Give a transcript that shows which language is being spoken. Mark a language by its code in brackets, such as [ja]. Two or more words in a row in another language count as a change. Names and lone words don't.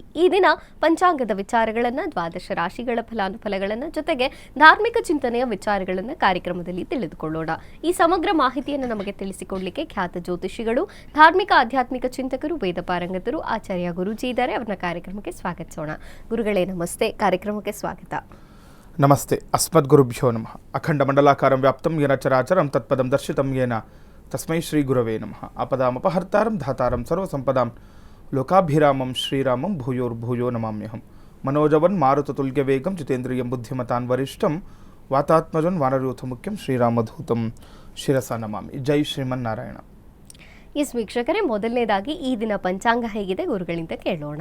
[kn] ಈ ದಿನ ಪಂಚಾಂಗದ ವಿಚಾರಗಳನ್ನು, ದ್ವಾದಶ ರಾಶಿಗಳ ಫಲಾನುಫಲಗಳನ್ನು, ಜೊತೆಗೆ ಧಾರ್ಮಿಕ ಚಿಂತನೆಯ ವಿಚಾರಗಳನ್ನು ಕಾರ್ಯಕ್ರಮದಲ್ಲಿ ತಿಳಿದುಕೊಳ್ಳೋಣ. ಈ ಸಮಗ್ರ ಮಾಹಿತಿಯನ್ನು ನಮಗೆ ತಿಳಿಸಿಕೊಡಲಿಕ್ಕೆ ಖ್ಯಾತ ಜ್ಯೋತಿಷಿಗಳು, ಧಾರ್ಮಿಕ ಆಧ್ಯಾತ್ಮಿಕ ಚಿಂತಕರು, ವೇದ ಪಾರಂಗತರು ಆಚಾರ್ಯ ಗುರೂಜಿ ಇದ್ದಾರೆ. ಅವರನ್ನ ಕಾರ್ಯಕ್ರಮಕ್ಕೆ ಸ್ವಾಗತಿಸೋಣ. ಗುರುಗಳೇ ನಮಸ್ತೆ, ಕಾರ್ಯಕ್ರಮಕ್ಕೆ ಸ್ವಾಗತ. [sa] ನಮಸ್ತೆ. ಅಸ್ಮದ್ಗುರುಭ್ಯೋ ನಮಃ. ಅಖಂಡ ಮಂಡಲಾಕಾರಂ ವ್ಯಾಪ್ತಂ ಯೇನ ಚರಾಚರಂ ತತ್ಪದಂ ದರ್ಶಿತಂ ಯೇನ ತಸ್ಮೈ ಶ್ರೀ ಗುರವೇ ನಮಃ. ಅಪದಾಮಪಹರ್ತಾರಂ ಧಾತಾರಂ ಸರ್ವಸಂಪದಾಂ ಲೋಕಾಭಿರಾಮಂ ಶ್ರೀರಾಮಂ ಭೂಯೋರ್ಭೂಯೋ ನಮಾಮ್ಯಹಂ. ಮನೋಜವನ್ ಮಾರುತತುಲ್ಯ ವೇಗಂ ಜಿತೇಂದ್ರಿಯಂ ಬುದ್ಧಿಮತಾನ್ ವರಿಷ್ಠಂ ವಾತಾತ್ಮಜನ್ ವಾನರಯೂಥ ಮುಖ್ಯಂ ಶ್ರೀರಾಮಧೂತಂ ಶಿರಸ ನಮಾಮಿ. ಜೈ ಶ್ರೀಮನ್ನಾರಾಯಣ. [kn] ಎಸ್ ವೀಕ್ಷಕರೇ, ಮೊದಲನೇದಾಗಿ ಈ ದಿನ ಪಂಚಾಂಗ ಹೇಗಿದೆ ಗುರುಗಳಿಂದ ಕೇಳೋಣ.